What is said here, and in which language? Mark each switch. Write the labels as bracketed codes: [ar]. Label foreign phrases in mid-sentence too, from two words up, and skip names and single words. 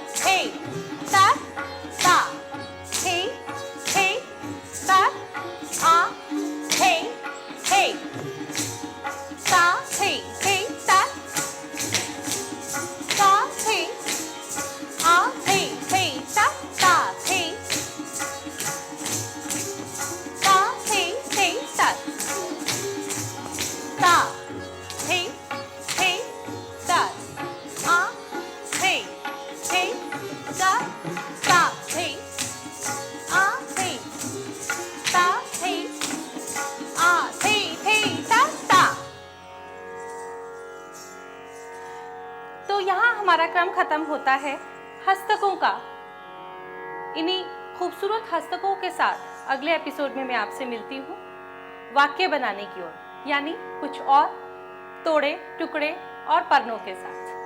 [hi] हे ता ता हे हे ता आ हे हे ता हे हे ता ता हे आ हे हे ता ता हे ता हे हे ता ता हे हे ता आ हे हे ता ता हे आ हे ता हे आ हे ता ता। तो यहाँ हमारा क्रम खत्म होता है हस्तकों का। इन्हीं खूबसूरत हस्तकों के साथ अगले एपिसोड में मैं आपसे मिलती हूँ वाक्य बनाने की ओर, यानी कुछ और तोड़े टुकड़े और पन्नों के साथ।